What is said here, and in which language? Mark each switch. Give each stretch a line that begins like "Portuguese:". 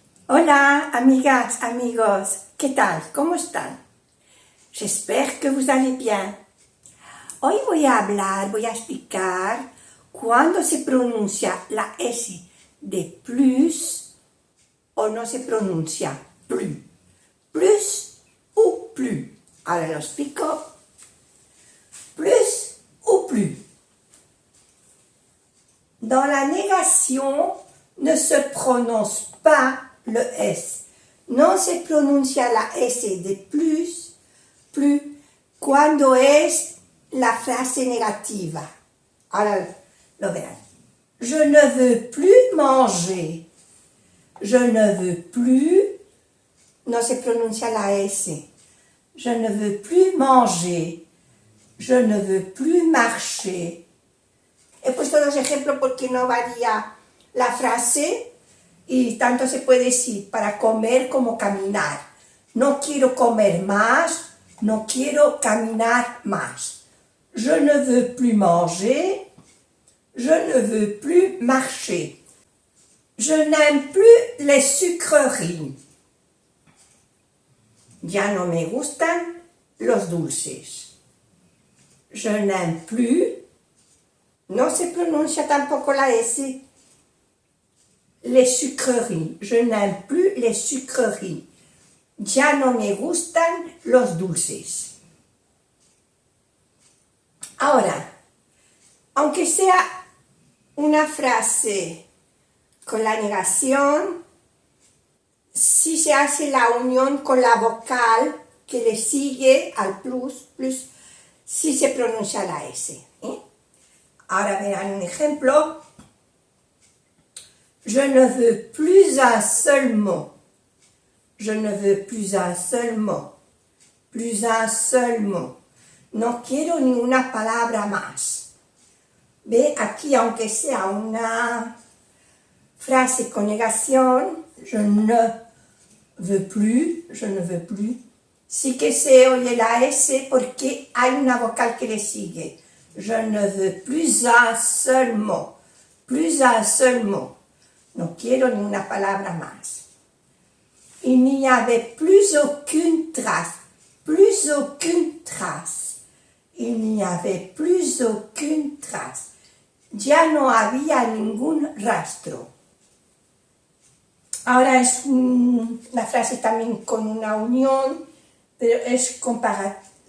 Spanish: Hola, amigas, amigos, ¿qué tal? ¿Cómo están?
French: J'espère que vous allez bien.
Spanish: Hoy voy a explicar cuándo se pronuncia la S de plus o no se pronuncia plus.
French: Plus ou plus.
Spanish: Ahora lo explico.
French: Plus ou plus. Dans la négation, ne se prononce pas le S.
Spanish: No se pronuncia la S de plus cuando es la frase negativa. Ahora lo verán.
French: Je ne veux plus manger. Je ne veux plus.
Spanish: No se pronuncia la S.
French: Je ne veux plus manger. Je ne veux plus marcher.
Spanish: He puesto dos ejemplos porque no varía la frase y tanto se puede decir para comer como caminar. No quiero comer más, no quiero caminar más.
French: Je ne veux plus manger, je ne veux plus marcher. Je n'aime plus les sucreries.
Spanish: Ya no me gustan los dulces.
French: Je n'aime plus.
Spanish: No se pronuncia tampoco la S.
French: Les sucreries. Je n'aime plus les sucreries.
Spanish: Ya no me gustan los dulces. Ahora, aunque sea una frase con la negación, si se hace la unión con la vocal que le sigue al plus, sí se pronuncia la S. Ahora verán un ejemplo.
French: Je ne veux plus un seul mot. Je ne veux plus un seul mot. Plus un seul mot.
Spanish: No quiero ninguna palabra más. Ve, aquí aunque sea una frase con negación,
French: je ne veux plus,
Spanish: sí que se oye la S porque hay una vocal que le sigue.
French: Je ne veux plus un seul mot. Plus un seul mot.
Spanish: No quiero ni una palabra más.
French: Il n'y avait plus aucune trace. Plus aucune trace. Il n'y avait plus aucune trace.
Spanish: Ya no había ningún rastro. Ahora es una frase también con una unión, pero es comparativo.